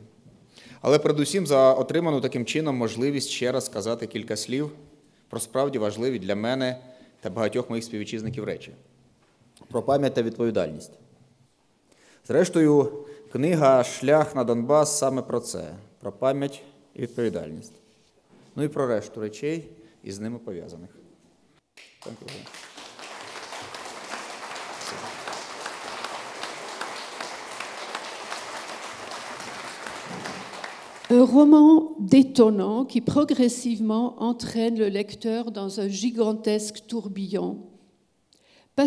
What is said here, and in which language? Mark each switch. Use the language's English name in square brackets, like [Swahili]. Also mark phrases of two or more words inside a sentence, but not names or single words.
[Ukrainian] Але передусім за отриману таким чином можливість ще раз сказати кілька слів про справді важливі для мене та багатьох моїх співвітчизників речі. Про пам'ять та відповідальність. Зрештою, книга «Шлях на Донбас» саме про це, про пам'ять і відповідальність. Ну і про решту речей із ними пов'язаних. Дякую. [French] Un roman détonnant qui progressivement entraîne le lecteur dans un gigantesque tourbillon, pas